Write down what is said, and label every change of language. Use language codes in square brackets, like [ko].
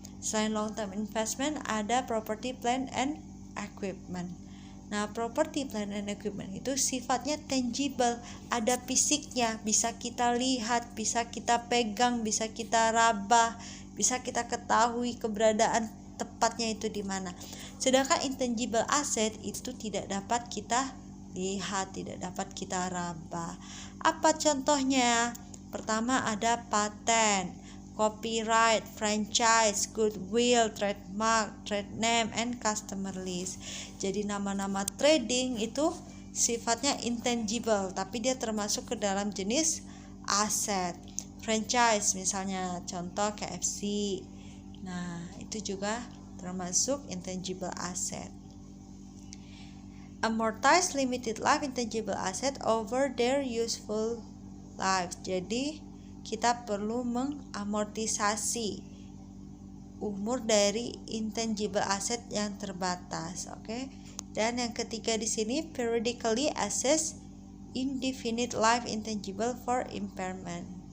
[id] Selain long term investment ada property, plant, and equipment. Nah, property, plant, and equipment itu sifatnya tangible, ada fisiknya, bisa kita lihat, bisa kita pegang, bisa kita raba, bisa kita ketahui keberadaan tepatnya itu di mana. Sedangkan intangible asset itu tidak dapat kita lihat, tidak dapat kita raba. Apa contohnya? Pertama ada paten, copyright, franchise, goodwill, trademark, trade name, and customer list. Jadi nama-nama trading itu sifatnya intangible, tapi dia termasuk ke dalam jenis aset. Franchise misalnya contoh KFC. Nah, itu juga termasuk intangible asset. [en] Amortize limited life intangible asset over their useful life. [id] Jadi kita perlu mengamortisasi umur dari intangible asset yang terbatas, oke? Dan yang ketiga di sini [en] periodically assess indefinite life intangible for impairment.